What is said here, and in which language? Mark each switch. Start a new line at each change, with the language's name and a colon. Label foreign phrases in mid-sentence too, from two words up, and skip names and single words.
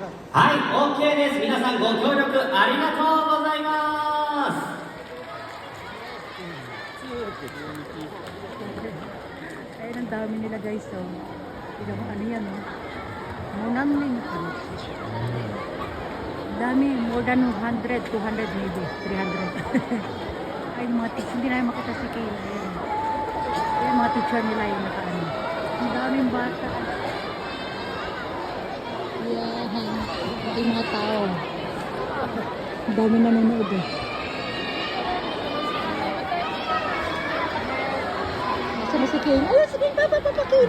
Japanese: はい、OK です。皆さんご協力ありがとうございます。
Filipino: Ayun, ang dami nila guys. So, tignan mo ano yan, oh. Munaming ano. Dami,
English: more than 100, 200 maybe, 300.
Filipino: Ay, yung mga teacher, hindi na makita si Kayla. Ayan. Yung mga teacher nila yung nakaano. Ang daming bata. Yan. Yung mga tao. Ang dami nanonood eh. Sana si Kayla. Ayun, si Kayla. Papa, Kayla.